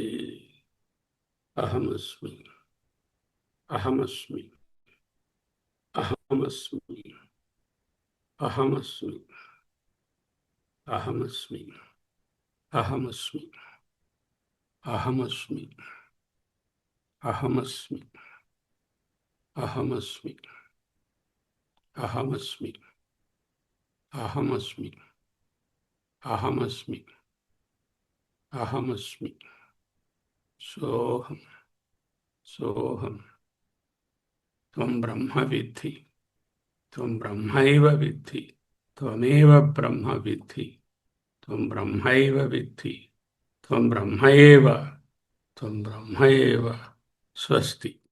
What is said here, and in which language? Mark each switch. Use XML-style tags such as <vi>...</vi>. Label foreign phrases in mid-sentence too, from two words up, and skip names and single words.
<sa>अहमस्मि, अहमस्मि, अहमस्मि, अहमस्मि, अहमस्मि, अहमस्मि, अहमस्मि, अहमस्मि, अहमस्मि, अहमस्मि, अहमस्मि, अहमस्मि, अहमस्मि. सोऽहं, सोऽहं. त्वं ब्रह्म विद्धि, त्वं ब्रह्मैव विद्धि, त्वमेव ब्रह्म विद्धि, त्वं ब्रह्मैव विद्धि, त्वं ब्रह्म एव, त्वं ब्रह्म एव. స్వస్తి.</sa>